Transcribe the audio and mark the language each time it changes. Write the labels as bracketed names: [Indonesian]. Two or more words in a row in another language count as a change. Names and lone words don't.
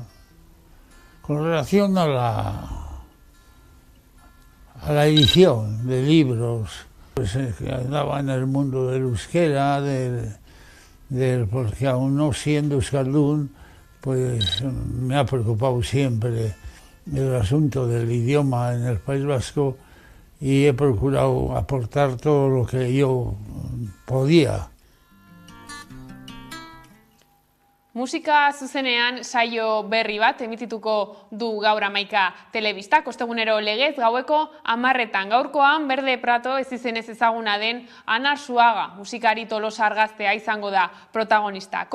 [Spanish] Con relación a la edición de libros, pues andaba en el mundo del euskera, porque aún no siendo euskaldun, pues me ha preocupado siempre el asunto del idioma en el País Vasco y he procurado aportar todo lo que yo podía. [Basque] Musika zuzenean saio berri bat emitituko du gaur 11 telebistak, ostegunero legez gaueko 10:00. Gaurkoan Berde Prato ez izenez ezaguna den Ana Arzuaga musikari tolosar gaztea izango da protagonista.